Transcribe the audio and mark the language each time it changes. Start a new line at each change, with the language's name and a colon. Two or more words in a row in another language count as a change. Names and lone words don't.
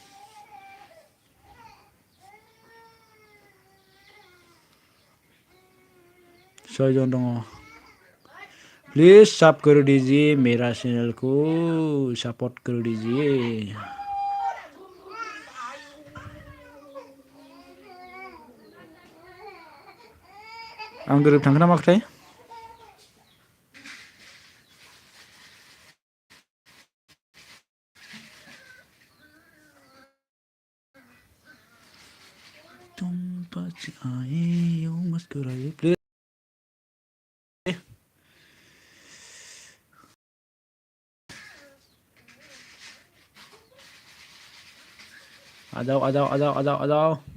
Bodo: सयजन दङ
Hindi: प्लीज सब कर दीजिए मेरा चैनल को सपोर्ट कर दीजिए
Bodo: आं गोरोब थांगोन ना माखोथाय प्लीज आजाव